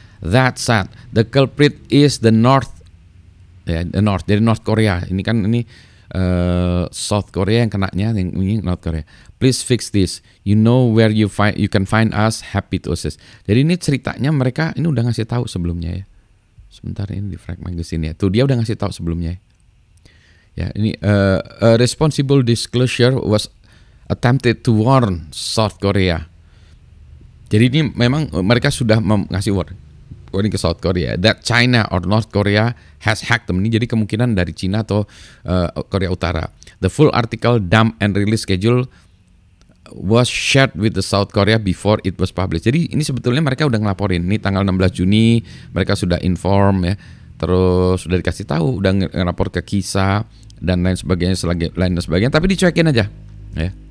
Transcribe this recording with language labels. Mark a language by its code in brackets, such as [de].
[en] That said, the culprit is the North. [id] Ya, the North dari North Korea. Ini kan South Korea yang kenanya, yang ini North Korea. [en] Please fix this. You know where you can find us. Happy to assist. [id] Jadi ini ceritanya mereka ini udah ngasih tahu sebelumnya ya. Sebentar ini di Frag Magazine ya. Tuh dia udah ngasih tahu sebelumnya ya. Ya ini [en] a responsible disclosure was attempted to warn South Korea. [id] Jadi ini memang mereka sudah ngasih warning ke South Korea [en] that China or North Korea has hacked them. [id] Ini jadi kemungkinan dari China atau Korea Utara. [en] The full article dump and release schedule was shared with the South Korea before it was published. [id] Jadi ini sebetulnya mereka udah ngelaporin. Ini tanggal 16 Juni mereka sudah inform ya. Terus sudah dikasih tahu, udah ngelapor ke KISA dan lain sebagainya, tapi dicuekin aja ya.